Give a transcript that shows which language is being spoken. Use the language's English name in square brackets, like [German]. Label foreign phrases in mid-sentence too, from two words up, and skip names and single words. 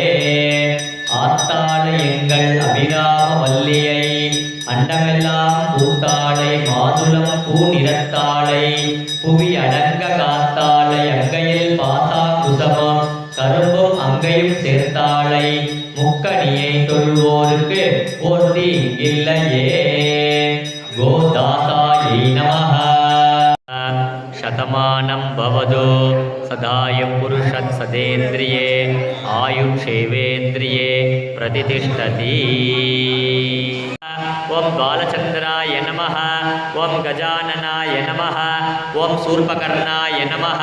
[Tamil] ஆத்தாளை எங்கள் அபிராம வல்லியை அண்டமெல்லாம் பூத்தாளை மாதுளம் பூ நிறத்தாளை புவி அடங்க காத்தாளை அங்கையில் பாசா குசமம் கரும்பும் அங்கையும் சேர்த்தாளை முக்கணியை தொழுவோருக்கு போர்த்தி இல்லையே. [Sanskrit] गोदादायै नमः. शतमानं भवतु सदाय पुरुषः सदेन्द्रिये आयुष्येवेन्द्रिये प्रतिष्ठति। ओं बालचन्द्राय नमः। ओं गजाननाय नमः। ओं शूर्पकर्णाय नमः।